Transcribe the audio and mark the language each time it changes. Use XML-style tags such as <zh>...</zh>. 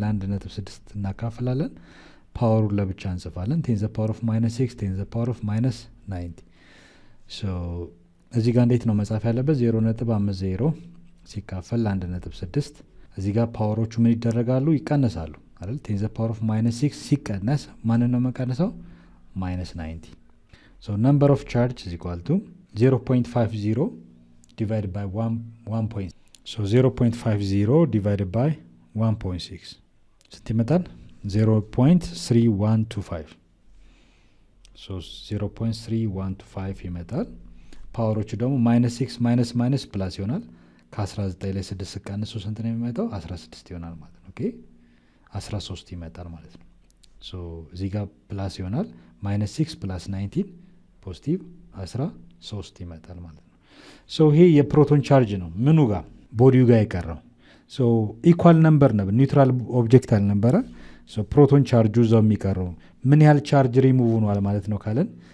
<am>ለ1.6 እናካፍላለን። ፓወሩን ለብቻ እንጽፋለን</am> <en>10 the power of -6 10 the power of -90</en> <am>ሶ እዚህ ጋር እንዴት ነው መጻፍ ያለበት? 0.50 ሲካፈል 1.6 እዚህ ጋር ፓወሮቹ ምን ይደረጋሉ? ይቀነሳሉ አይደል? 10 the power of -6 ሲቀነስ ማንን ነው መቀነሰው?</am> <en>-90 ሶ number of charge is equal to 0.50 divided by 1. So 0.50 divided by 1.6</en> <am>ስንት ይመጣል? 0.3125 so 0.3125 ይመጣል። ፓወሮቹ ደግሞ -6 ማይነስ ፕላስ ይሆናል። ከ19 ላይ 6 ቀንሶ ስንት ነው የሚመጣው? 16 ይሆናል ማለት ነው። ኦኬ 13 ይመጣል ማለት ነው። ሶ እዚህ ጋር ፕላስ ይሆናል -6 + 19 ፖዚቲቭ 13 ይመጣል ማለት ነው። ሶ ይሄ የፕሮቶን ቻርጅ ነው ምኑ ጋር ቦዲው ጋር የቀረው። ሶ ኢኳል ነምበር ነው ኒውትራል ኦብጀክት አልነበረ። ሶ ፕሮቶን ቻርጁ እዛው የሚቀረው ምን ያህል ቻርጅ ሪሙቭ ሆኗል ማለት ነው ካለን</am>